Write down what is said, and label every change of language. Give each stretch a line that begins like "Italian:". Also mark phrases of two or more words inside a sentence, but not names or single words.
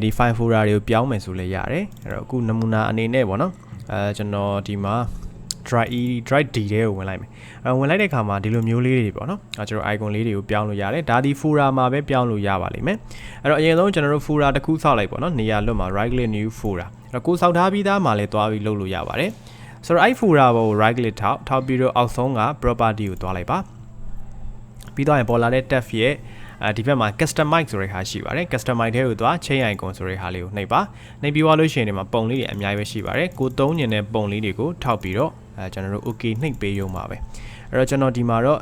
English: file folder
Burmese: တွေကိုပြောင်းမယ်ဆိုလဲရတယ်အဲ့တော့အခုနမူနာအနေနဲ့ပေါ့နော်ကျွန်တော်ဒီမှာ
English: drive D
Burmese: တွေကိုဝင်လိုက်မယ်ဝင်လိုက်တဲ့အခါမှာဒီလိုမျိုးလေးတွေပေါ့နော်ကျွန်တော် icon လေးတွေကိုပြောင်းလို့ရတယ်ဒါဒီ folder မှာပဲပြောင်းလို့ရပါလိမ့်မယ်အဲ့တော့အရင်ဆုံးကျွန်တော်တို့ folder တစ်ခုဆောက်လိုက်ပေါ့နော်နေရာလွတ်မှာ
English: right click new folder
Burmese: အဲ့တော့ကိုဆောက်ထားပြီးသားမှာလည်းတွားပြီးလုပ်လို့ရပါတယ်ဆိုတော့အဲ့ folder ကို
English: right click
Burmese: ထောက်ပြီး တော့အောက်ဆုံးက property ကိုတွားလိုက်ပါပြီးတော့ပေါ်လာတဲ့ tab ရဲ့ဒီဘက်မှာ customize ဆိုတဲ့ဟာရှိပါတယ် customize ထဲကိုသွား
English: chain icon
Burmese: ဆိုတဲ့ဟာလေးကိုနှိပ်ပါနှိပ်ပြီးသွားလို့ရှိရင်ဒီမှာပုံလေးတွေအများကြီးပဲရှိပါတယ်ကိုသုံးညင်တဲ့ပုံလေးတွေကိုထောက်ပြီးတော့ကျွန်တော်တို့ okay နှိပ်ပေးရုံပါပဲအဲ့တော့ကျွန်တော်ဒီမှာတော့